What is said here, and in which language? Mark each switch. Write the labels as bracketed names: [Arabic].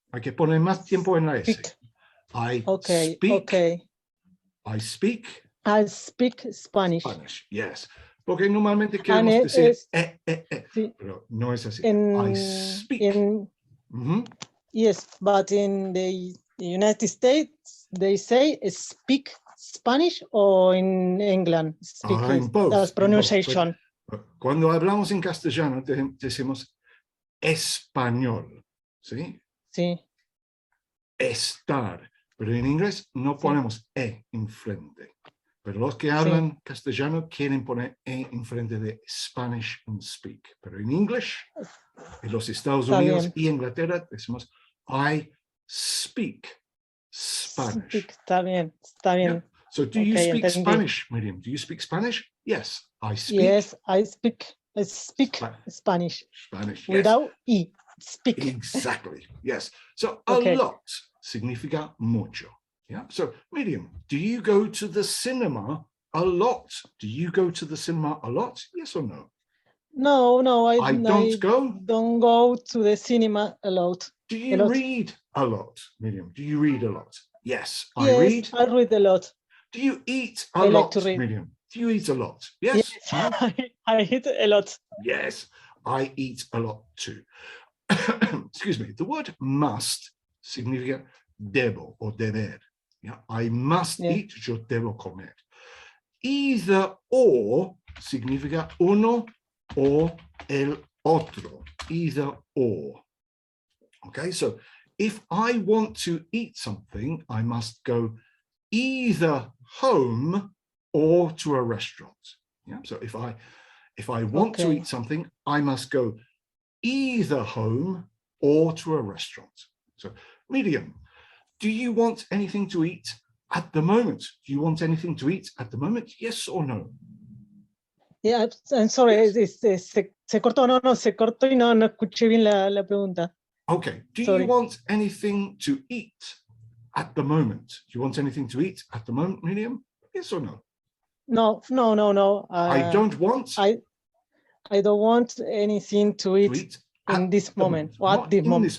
[Spanish] Hay que poner más tiempo en la S. [English] I speak Spanish. Yes. [Spanish] Porque normalmente queremos decir sí. pero no es así. [English] I speak. Yes, but in the United States, they say speak Spanish, or in England, speak in both. That's pronunciation. [Spanish] Cuando hablamos en castellano, decimos español, ¿sí? Sí. Estar. Pero en inglés no ponemos enfrente. Pero los que hablan castellano quieren poner enfrente de [English] Spanish and speak. [Spanish] Pero en English, en los Estados Unidos y Inglaterra, decimos [English] I speak Spanish. [Spanish] Está bien. [English] Yeah. So do you speak Spanish, Miriam? Do you speak Spanish? Yes, I speak. Yes, I speak Spanish. Spanish, yes. Without E, speak. Exactly, yes. So a lot [Spanish] significa mucho. [English] Yeah. So Miriam, do you go to the cinema a lot? Do you go to the cinema a lot? Yes or no? No, I don't go. Don't go to the cinema a lot. Do you read a lot, Miriam? Do you read a lot? Yes, I read. I read a lot. Do you eat a lot, Miriam? Do you eat a lot? Yes. I eat a lot. Yes, I eat a lot too. Excuse me. The word must [Spanish] significa debo [English] or deber. Yeah, I must eat, [Spanish] yo debo comer. [English] Either or [Spanish] significa uno o el otro. [English] Either or. Okay, so if I want to eat something, I must go either home or to a restaurant. Yeah, so if I want to eat something, I must go either home or to a restaurant. So, Miriam, do you want anything to eat at the moment? Do you want anything to eat at the moment? Yes or no? Yeah, I'm sorry, [Spanish] se cortó, se cortó y no escuché bien la pregunta. [English] Okay, do you want anything to eat at the moment? Do you want anything to eat at the moment, Miriam? Yes or no? No. I don't want. I don't want anything to eat in this moment. At the moment.